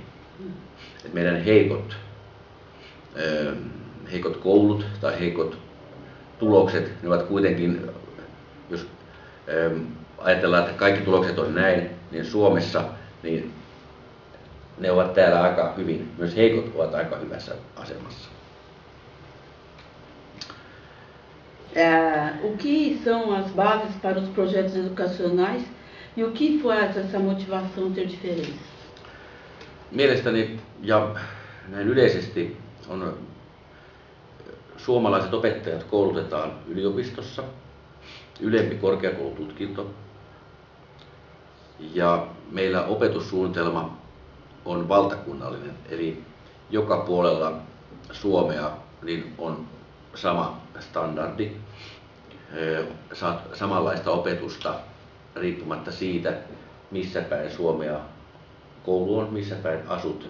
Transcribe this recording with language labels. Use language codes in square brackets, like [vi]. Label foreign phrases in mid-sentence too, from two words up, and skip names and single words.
[fi] Et meidän heikot koulut tai heikot tulokset, ne ovat kuitenkin, jos ajatellaan, että kaikki tulokset on näin, niin Suomessa niin ne ovat täällä aika hyvin, myös heikot ovat aika hyvässä asemassa. [pt] O que são as bases para os projetos educacionais e o que faz essa motivação ter diferença? [fi] Mielestäni ja näin yleisesti on suomalaiset opettajat koulutetaan yliopistossa, ylempi korkeakoulututkinto ja meillä opetussuunnitelma on valtakunnallinen, eli joka puolella Suomea niin on sama standardi, saat samanlaista opetusta riippumatta siitä, missä päin Suomea koulu on, missä päin asut.